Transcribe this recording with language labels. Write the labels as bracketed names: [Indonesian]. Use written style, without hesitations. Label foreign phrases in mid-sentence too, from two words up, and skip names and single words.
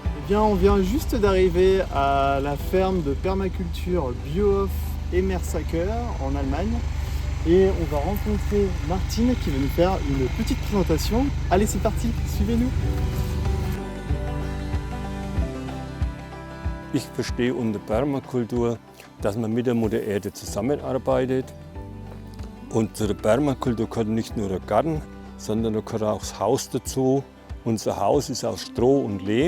[French] bien, on vient juste d'arriver à la ferme de permaculture Biohof Emmersacker en Allemagne. Et on va rencontrer Martine qui va nous faire une petite présentation. Allez, c'est parti, suivez-nous. [German] Ich verstehe unter Permakultur, dass man mit der Mutter Erde zusammenarbeitet. Und zu der Permakultur gehört nicht nur der Garten, sondern da gehört auch das Haus dazu. Unser Haus ist aus Stroh und Lehm.